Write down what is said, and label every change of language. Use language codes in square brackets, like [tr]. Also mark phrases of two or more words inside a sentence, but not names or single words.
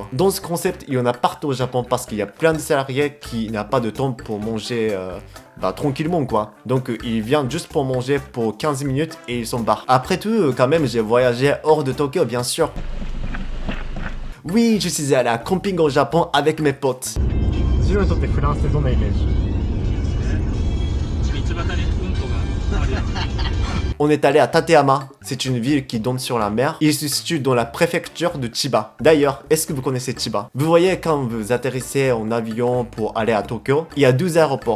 [fr] Dans ce concept, il y en a partout au Japon parce qu'il y a plein de salariés qui n'ont pas de temps pour manger tranquillement quoi. Donc ils viennent juste pour manger pour 15 minutes et ils s'en barrent. Après tout, quand même, j'ai voyagé hors de Tokyo, bien sûr. Oui, je suis allé à camping au Japon avec mes potes. [ja] ジローにとってフランスってどんなイメージ？ [fr] On est allé à Tateyama, c'est une ville qui donne sur la mer. Il se situe dans la préfecture de Chiba. D'ailleurs, est-ce que vous connaissez Chiba? Vous voyez quand vous atterrissez en avion pour aller à Tokyo, il y a 12 aéroports.